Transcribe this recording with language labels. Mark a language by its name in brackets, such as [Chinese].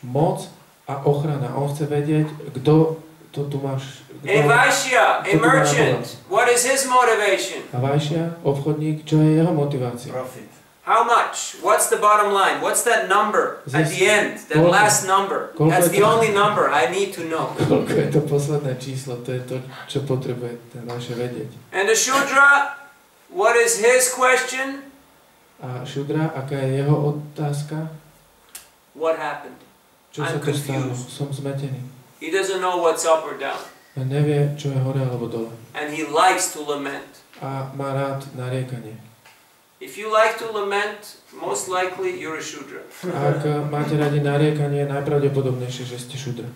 [Slovak] Moc a ochrana. On chce vedieť, kto to tu máš. [English] A Vaishya, a merchant, what is his motivation? [Slovak] A Vaishya, obchodník, čo je jeho motivácia? [English] Profit. How much? What's the bottom line? What's that number at the end? That last number? That's the only number I need to know. [Slovak] Koľko je to posledné číslo? To je to, čo potrebuje ten vaše vedieť. [English] And the Shudra, what is his question? [Slovak] A Shudra, aká je jeho otázka? [English] What happened? [Slovak] Čo sa tu stalo? Som zmetený. [English] He doesn't know what's up or down. [Slovak] A nevie, čo je hore alebo dole. [English] And he likes to lament. [Slovak] A má rád nariekanie. [English] If you like to lament, most likely you're a Shudra. [Slovak] Ak máte radi nariekanie, najpravdepodobnejšie, že ste šudra.